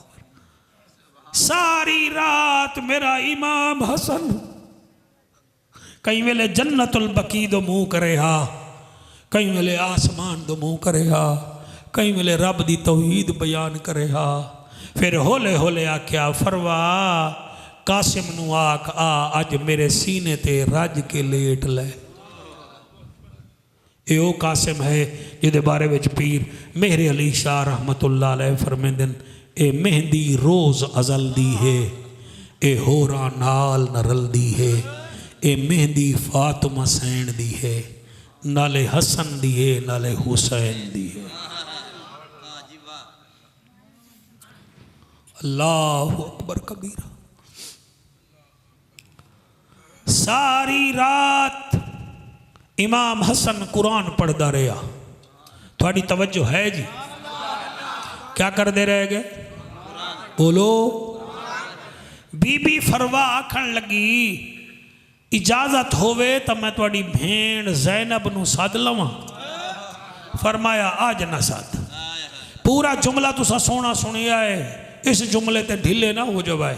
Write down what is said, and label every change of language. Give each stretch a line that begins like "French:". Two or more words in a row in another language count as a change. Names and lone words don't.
Punjabi: ਸਾਰੀ ਰਾਤ ਮੇਰਾ ਇਮਾਮ ਹਸਨ ਕਈ ਵੇਲੇ ਜੰਨਤੁਲ ਬਕੀ ਦੋ ਮੂੰਹ ਕਰੇ ਹਾ, ਕਈ ਵੇਲੇ ਆਸਮਾਨ ਦੋ ਮੂੰਹ ਕਰੇ ਹਾ, ਕਈ ਵੇਲੇ ਰੱਬ ਦੀ ਤੌਹੀਦ ਬਯਾਨ ਕਰੇ ਹਾ। ਫਿਰ ਹੌਲੇ ਹੌਲੇ ਆਖਿਆ ਫ਼ਰਵਾ ਕਾਸਿਮ ਨੂੰ ਆਖ ਆ ਅੱਜ ਮੇਰੇ ਸੀਨੇ ਤੇ ਰੱਜ ਕੇ ਲੇਟ ਲੈ। ਏ ਓ ਕਾਸਿਮ ਹੈ ਜਿਹਦੇ ਬਾਰੇ ਵਿੱਚ ਪੀਰ ਮਿਹਰ ਅਲੀ ਸ਼ਾਹ
Arabic: رحمة الله عليه
Punjabi: ਫ਼ਰਮਾਂਦੇ ਨੇ ਏ ਮਹਿੰਦੀ ਰੋਜ਼ ਅਜ਼ਲ ਦੀ ਹੈ, ਏ ਹੋਰਾਂ ਨਾਲ ਨ ਰਲਦੀ ਹੈ, ਏ ਮਹਿੰਦੀ ਫ਼ਾਤਿਮਾ ਸੈਨ ਦੀ ਹੈ, ਨਾਲੇ ਹਸਨ ਦੀ ਹੈ ਨਾਲੇ ਹੁਸੈਨ ਦੀ ਹੈ।
Arabic: الله أكبر كبيرا.
Hindi: सारी रात इमाम हसन कुरान पढ़ता रहा। थोड़ी तवज्जो है जी? क्या करते रह गए? बोलो।
Punjabi: ਬੀਬੀ ਫ਼ਰਵਾ ਆਖਣ ਲੱਗੀ ਇਜਾਜ਼ਤ ਹੋਵੇ ਤੋ ਮੈਂ ਥੋੜ੍ਹੀ ਭੈਣ ਜ਼ੈਨਬ ਨੂੰ ਸੱਦ ਲਵਾਂ। ਫ਼ਰਮਾਇਆ ਆਜ ਨਾ ਸੱਦ। ਪੂਰਾ ਜੁਮਲਾ ਤੁਸਾਂ ਸੋਨਾ ਸੁਣਿਆ ਹੈ, ਇਸ ਜੁਮਲੇ ਤੇ ਢਿੱਲੇ ਨਾ ਹੋ ਜਾਏ।